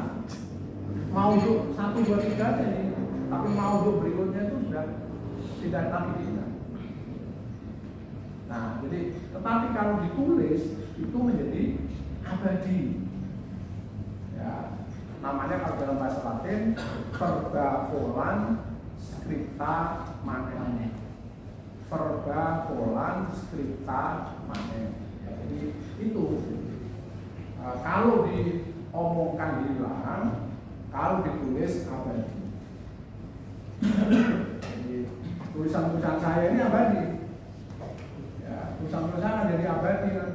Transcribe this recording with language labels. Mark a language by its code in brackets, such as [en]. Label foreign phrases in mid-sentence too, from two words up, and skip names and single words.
[id] Maudhu 1, 2, 3 aja ini. Tapi maudhu berikutnya itu sudah tidak lagi diingat. Nah, jadi tetapi kalau ditulis itu menjadi abadi. Ya, namanya kalau dalam bahasa Latin [la] verba volant scripta manet. Verba volant scripta manet. [id] Ya, jadi itu kalau diomongkan hilang, kalau ditulis abadi. Jadi tulisan-tulisan saya ini abadi. Ya, tulisan-tulisan ada di abadi nanti.